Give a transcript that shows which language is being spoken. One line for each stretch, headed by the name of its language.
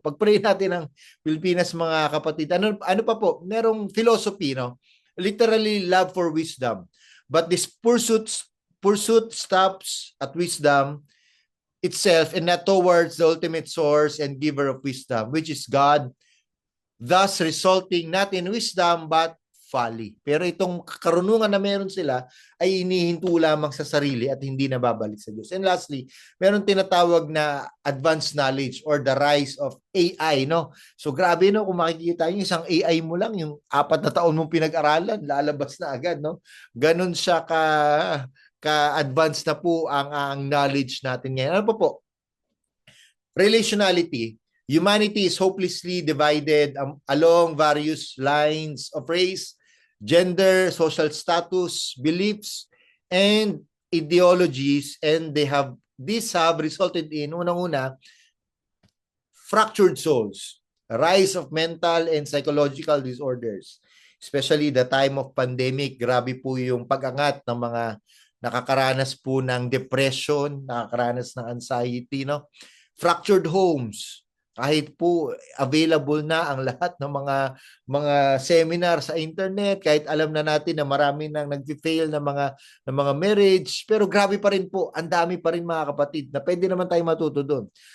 Filipino: Pag-pray natin ng Pilipinas, mga kapatid. Ano pa po? Merong philosophy, no?
English: Literally love for wisdom. But this pursuit stops at wisdom itself and not towards the ultimate source and giver of wisdom, which is God, thus resulting not in wisdom but folly.
Filipino: Pero itong karunungan na meron sila ay inihinto lamang sa sarili at hindi nababalik sa Diyos.
English: And lastly,
Filipino: meron tinatawag na
English: advanced knowledge or the rise of AI, no?
Filipino: So grabe, no, kung makikita yung isang AI mo lang, yung 4 na taon mong pinag-aralan, lalabas na agad, no? Ganon siya ka-advanced na po ang knowledge natin ngayon. Ano po? Relationality.
English: Humanity is hopelessly divided along various lines of race, gender, social status, beliefs, and ideologies, and these have resulted in, unang-una, fractured souls, rise of mental and psychological disorders, especially the time of pandemic.
Filipino: Grabe po yung pag-angat ng mga nakakaranas po ng depression, nakakaranas ng anxiety, no?
English: Fractured homes,
Filipino: kahit po available na ang lahat ng mga seminar sa internet, kahit alam na natin na marami nang nag-fail na mga marriage, pero grabe pa rin po, ang dami pa rin mga kapatid na pwede naman tayo matuto doon.